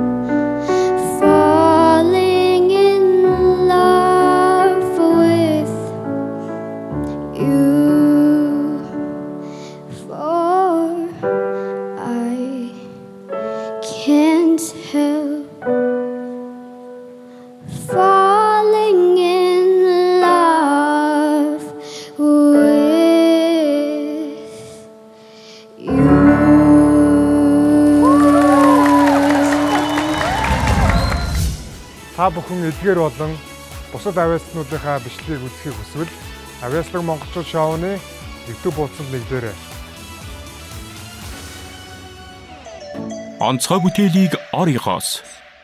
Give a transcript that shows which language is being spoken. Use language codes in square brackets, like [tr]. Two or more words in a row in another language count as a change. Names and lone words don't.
[en] falling in love with you, for I can't help falling in love with you. [mn] Та бүхэн эдгээр болон бусад авиаснуудынхаа бичлэгийг үзэхийг хүсвэл Авиаслаг Монголчууд шоуны YouTube хуудсанд нэгдээрэй. Онцгой бүтээлийг орёгоос